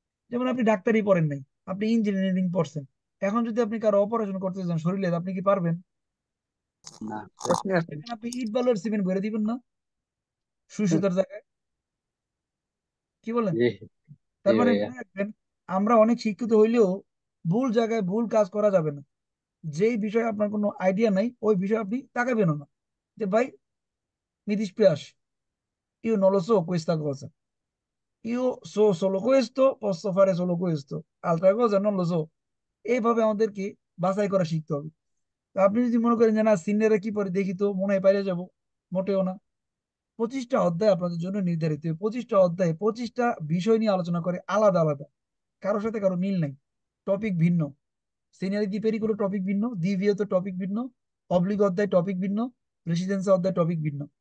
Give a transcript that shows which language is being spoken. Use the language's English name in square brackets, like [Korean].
[Bangla] যেমন আপনি ডাক্তারি পড়েন নাই, আপনি ইঞ্জিনিয়ারিং পড়ছেন, এখন যদি আপনি কারো অপারেশন করতে যান শরীরে, আপনি কি পারবেন? না। প্রশ্ন আছে। এখন আপনি ইট বালুর সিমেন্ট ভরে দিবেন না সুই সুতার জায়গায়? কি বলেন? জি জি তার মানে ভাইয়া। মনে রাখবেন, আমরা অনেক শিক্ষিত হইলেও ভুল জায়গায় ভুল কাজ করা যাবে না। যেই বিষয়ে আপনার কোনো আইডিয়া নাই, ওই বিষয়ে আপনি তাকাবেন না, যে ভাই [Italian] mi dispiace, io non lo so [Bangla] questa cosa, io so solo questo, posso fare solo questo, altra cosa non lo so। এইভাবে আমাদেরকে বাছাই করা শিখতে হবে। তো আপনি যদি মনে করেন যে না সিনিয়ররা কি পরে দেখি তো মনে হয় পাইরে যাব, মোটেও না। 25টা অধ্যায় আপনাদের জন্য নির্ধারিত, 25টা অধ্যায়ে 25টা বিষয় নিয়ে আলোচনা করে, আলাদা আলাদা, কারোর সাথে কারো মিল নাই, টপিক ভিন্ন। সিনিয়র দ্বীপেরই কোনো টপিক ভিন্ন, দ্বিতীয়ত টপিক ভিন্ন, অব্লিক অধ্যায় টপিক ভিন্ন, প্রেসিডেন্সি অধ্যায় টপিক ভিন্ন।